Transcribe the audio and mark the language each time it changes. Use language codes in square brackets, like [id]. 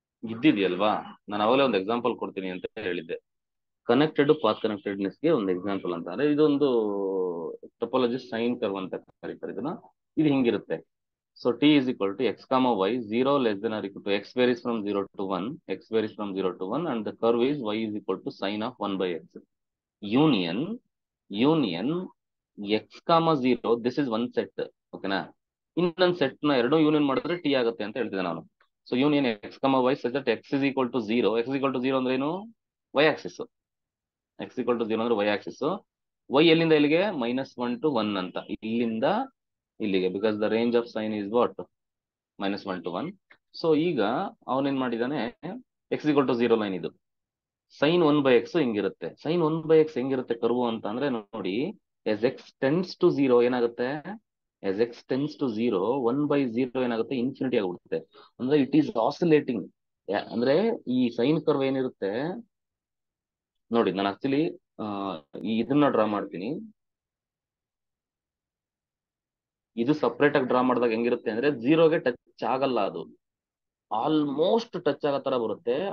[kn] ಇದ್ದಿದೆಯಲ್ವಾ? ನಾನು ಅವಾಗಲೇ ಒಂದು ಎಕ್ಸಾಂಪಲ್ ಕೊಡ್ತೀನಿ ಅಂತ ಹೇಳಿದ್ದೆ. ಕನೆಕ್ಟೆಡ್ ಪಾತ್ ಕನೆಕ್ಟೆಡ್ನೆಸ್ಗೆ ಒಂದು ಎಕ್ಸಾಂಪಲ್ ಅಂತ ಅಂದ್ರೆ, ಇದೊಂದು ಟೊಪಾಲಜಿ ಸೈನ್ ಕರ್ವ್ ಅಂತ ಕರೀತಾರೆ ಇದನ್ನ. ಇದು ಹಿಂಗಿರುತ್ತೆ. [en] So t is equal to x comma y 0 less than or equal to x varies from 0 to 1, x varies from 0 to 1, and the curve is y is equal to sine of 1/x. Union x comma 0, this is one set. [kn] ಓಕೆನಾ? ಇನ್ನೊಂದು set ನ ಎರಡು union ಮಾಡಿದ್ರೆ t ಆಗುತ್ತೆ ಅಂತ ಹೇಳ್ತಿದ್ದೆ ನಾನು. [en] So union x comma y such that x is equal to 0. x is equal to 0 [kn] ಅಂದ್ರೆ ಏನು? [en] y axis. x is equal to 0 ಅಂದ್ರೆ y axis. [kn] y ಎಲ್ಲಿಂದ ಇಲ್ಲಿಗೆ? [en] -1 to 1 [kn] ಅಂತ, ಇಲ್ಲಿಂದ ಇಲ್ಲಿಗೆ, [en] Because the range of sine is what? -1 to 1. [kn] So ಈಗ ಅವನೇನ್ ಮಾಡಿದಾನೆ, x is equal to 0 line ಇದು. sin 1/x ಹಿಂಗಿರುತ್ತೆ. sin 1/x ಹೆಂಗಿರುತ್ತೆ ಕರ್ವ್ ಅಂತ ಅಂದ್ರೆ ನೋಡಿ, [en] as x tends to 0 [kn] ಏನಾಗುತ್ತೆ? as x tends to 0, 1/0 ಏನಾಗುತ್ತೆ? ಇನ್ಫಿನಿಟಿ ಆಗಿಬಿಡುತ್ತೆ. ಅಂದ್ರೆ [en] It is oscillating. [kn] ಅಂದ್ರೆ ಈ ಸೈನ್ ಕರ್ವ್ ಏನಿರುತ್ತೆ ನೋಡಿ, ನಾನು ಆಕ್ಚುಲಿ ಇದನ್ನ ಡ್ರಾ ಮಾಡ್ತೀನಿ. ಇದು ಸಪ್ರೇಟ್ ಆಗಿ ಡ್ರಾ ಮಾಡಿದಾಗ ಹೆಂಗಿರುತ್ತೆ ಅಂದ್ರೆ, 0ಗೆ ಟಚ್ ಆಗಲ್ಲ, ಅದು ಆಲ್ಮೋಸ್ಟ್ ಟಚ್ ಆಗೋ ತರ ಬರುತ್ತೆ.